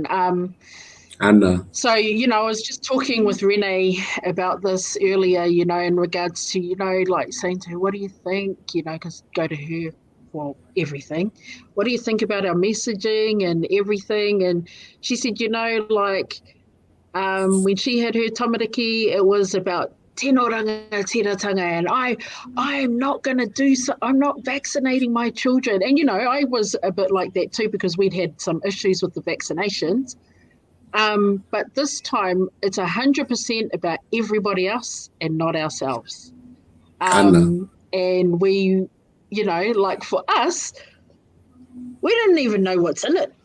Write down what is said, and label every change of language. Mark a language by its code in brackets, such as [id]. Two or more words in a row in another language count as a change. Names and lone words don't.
[en] So, you know, I was just talking with Renee about this earlier, you know, in regards to, you know, like saying to her, what do you think, you know, because go to her for everything. What do you think about our messaging and everything? And she said, you know, like, when she had her tamariki, it was about [mi] tēnā ranga tiratanga, [en] and I'm not going to do so. I'm not vaccinating my children. And, you know, I was a bit like that too, because we'd had some issues with the vaccinations. But this time it's 100% about everybody else and not ourselves. And we, you know, like for us, we didn't even know what's in it.